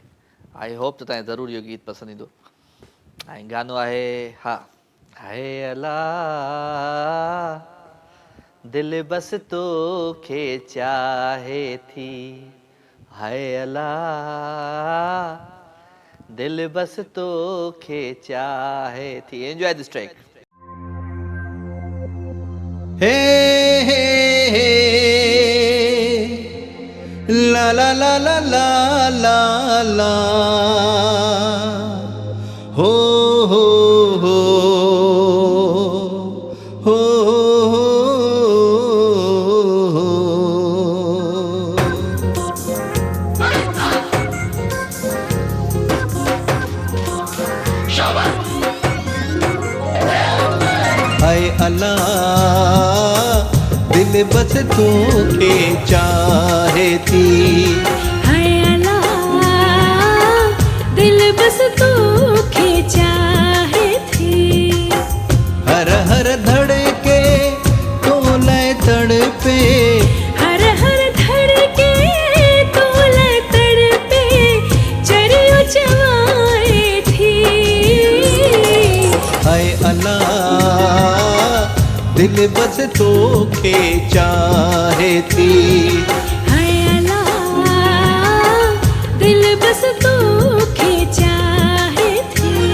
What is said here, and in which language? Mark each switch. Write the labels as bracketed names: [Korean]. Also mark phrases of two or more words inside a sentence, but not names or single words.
[English] I hope [Sindhi] त तव्हांखे ज़रूरु इहो गीत पसंदि ईंदो। ऐं गानो आहे हा हाय अला दिल बस तोखे चाहे थी, हाय अला दिल बस तोखे चाहे थी। [English] Enjoy this track. हे हे हे ला ला ला ला ला ला ला [Sindhi] हो हो हो हो हाय अल्लाह दिल बस तोखे चाहे थी, हाय अल्लाह दिल बस तोखे चाहे थी। हर हर धड़के तो लय तड़पे, हर हर धड़के तो लय तड़पे, चरियो चवाए थी। हाय अल्लाह दिल बस तोखे चाहे थी, हाय अल्लाह दिल बस तोखे चाहे थी।